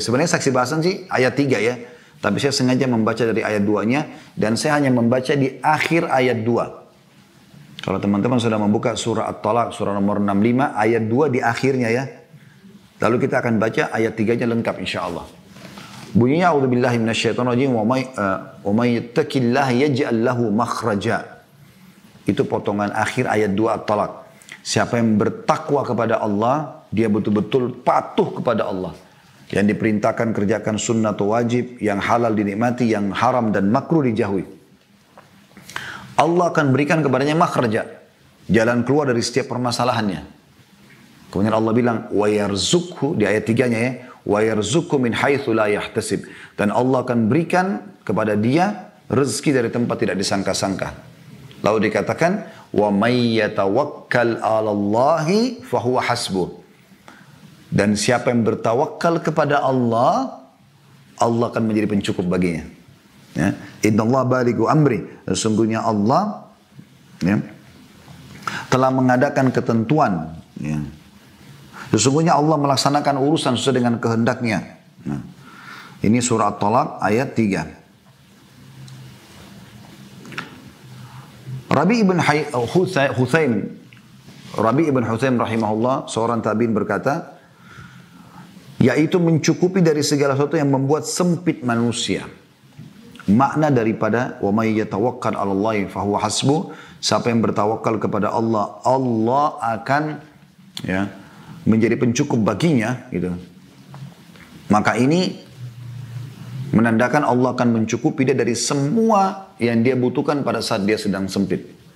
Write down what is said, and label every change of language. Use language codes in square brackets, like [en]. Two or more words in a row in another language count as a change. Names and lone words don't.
[id] Sebenarnya saksi bahasan sih ayat 3 ya. Tapi saya sengaja membaca dari ayat 2-nya dan saya hanya membaca di akhir ayat 2. Kalau teman-teman sudah membuka surah At-Talaq, surah nomor 65, ayat 2 di akhirnya ya. Lalu kita akan baca ayat 3-nya lengkap insyaAllah. [ar] Bunyinya, أعوذ بالله من الشيطان الرجيم, ومن يتق الله يجعل له مخرجا. [id] Itu potongan akhir ayat 2 At-Talaq. Siapa yang bertakwa kepada Allah, dia betul-betul patuh kepada Allah. Yang diperintahkan kerjakan sunnah atau wajib, yang halal dinikmati, yang haram dan makruh dijauhi. Allah akan berikan kepadanya makhraja. jalan keluar dari setiap permasalahannya. Kemudian Allah bilang, [ar] ويرزقه, [id] di ayat 3-nya ya, [ar] ويرزقه من حيث لا يحتسب. [id] Dan Allah akan berikan kepada dia rezeki dari tempat tidak disangka-sangka. Lalu dikatakan, [ar] ومن يتوكل على الله فهو حسبه. [id] Dan siapa yang bertawakal kepada Allah, Allah akan menjadi pencukup baginya. Ya. [ar] إن الله بالغ أمره. [id] Sesungguhnya Allah ya, telah mengadakan ketentuan. Ya. Sesungguhnya Allah melaksanakan urusan sesuai dengan kehendaknya. Nah, ini surah At-Talaq ayat 3. Rabi ibn Huthaim rahimahullah, seorang tabi'in berkata, yaitu mencukupi dari segala sesuatu yang membuat sempit manusia. Makna daripada [ar] ومن يتوكل على الله فهو حسبه, [id] siapa yang bertawakal kepada Allah, Allah akan ya menjadi pencukup baginya gitu. Maka ini menandakan Allah akan mencukupi dia dari semua yang dia butuhkan pada saat dia sedang sempit.